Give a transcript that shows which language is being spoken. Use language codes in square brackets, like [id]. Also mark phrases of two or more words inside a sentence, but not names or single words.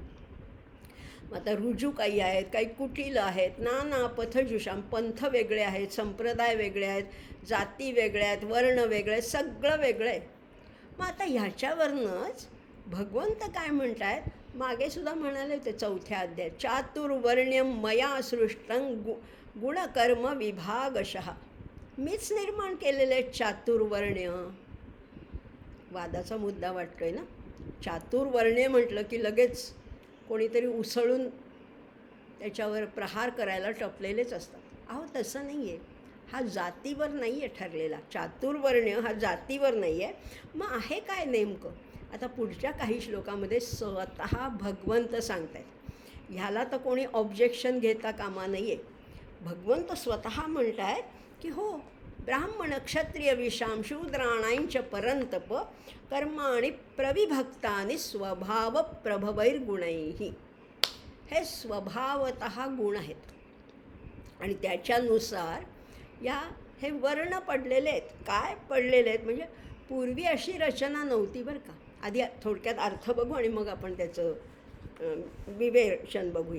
[mr] मग आता रुजू काही आहेत, काही कुटील आहेत. [sa] नाना पथजुषाम, [mr] पंथ वेगळे आहेत, संप्रदाय वेगळे आहेत, जाती वेगळ्या आहेत, वर्ण वेगळे आहेत, सगळं वेगळं आहे. मग आता ह्याच्यावरनंच भगवंत काय म्हणत आहेत, मागे सुद्धा म्हणाले होते 4थ्या अध्यायात, [sa] चातुर्वर्ण्यम मया सृष्टं गुणकर्म विभागशः. [mr] मीच निर्माण केलेले आहेत चातुर्वर्ण्य. वादाचा मुद्दा वाटतोय ना. चातुर्वर्ण्य म्हटलं की लगेच कोणीतरी उसळून त्याच्यावर प्रहार करायला टपलेलेच असतात. अहो तसं नाही आहे. हा जातीवर नाही आहे ठरलेला. चातुर्वर्ण्य हा जातीवर नाही आहे. मग आहे काय नेमकं? आता पुढच्या काही श्लोकामध्ये स्वतः भगवंत सांगत आहेत. ह्याला तर कोणी ऑब्जेक्शन घेता कामा नाही आहे. भगवंत स्वतः म्हणत आहेत की हो, [sa] ब्राह्मण क्षत्रिय विषाम शूद्राणांच परंतप कर्माणि प्रविभक्तानि स्वभाव प्रभवैर्गुणैः. [mr] हे स्वभावतः गुण आहेत आणि त्याच्यानुसार हे वर्ण पडलेले आहेत. काय पडलेले आहेत म्हणजे पूर्वी अशी रचना नव्हती बरं का. आधी थोडक्यात अर्थ बघू आणि मग आपण त्याचं विवेचन बघूया.